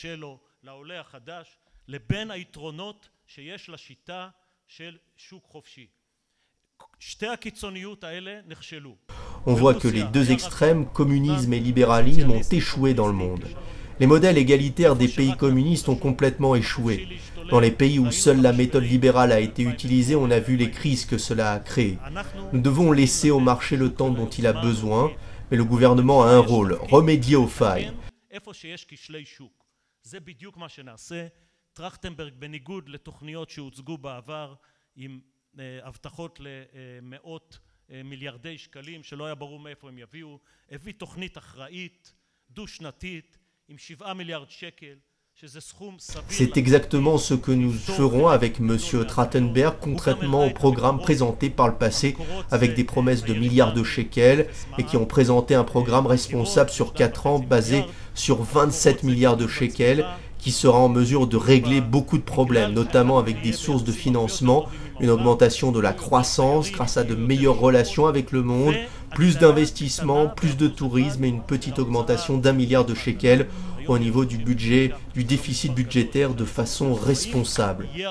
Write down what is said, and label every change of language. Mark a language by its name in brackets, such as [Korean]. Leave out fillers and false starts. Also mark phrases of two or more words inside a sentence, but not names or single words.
[French] On voit que les 2 extrêmes, communisme et libéralisme, ont échoué dans le monde. Les modèles égalitaires des pays communistes ont complètement échoué. Dans les pays où seule la méthode libérale a été utilisée, on a vu les crises que cela a créées. Nous devons laisser au marché le temps dont il a besoin, mais le gouvernement a un rôle, remédier aux failles. [Hebrew] טרכטנברג בניגוד לתוכניות שהוצגו בעבר עם הבטחות למאות מיליארדי שקלים שלא היה ברור מאיפה הם יביאו, הביא תוכנית אחראית דו-שנתית עם 7 מיליארד שקל. [French] C'est exactement ce que nous ferons avec M. Trachtenberg, contrairement au programme présenté par le passé avec des promesses de milliards de shekels et qui ont présenté un programme responsable sur 4 ans basé sur 27 milliards de shekels qui sera en mesure de régler beaucoup de problèmes, notamment avec des sources de financement, une augmentation de la croissance grâce à de meilleures relations avec le monde, plus d'investissements, plus de tourisme et une petite augmentation d'1 milliard de shekels au niveau du budget, du déficit budgétaire de façon responsable.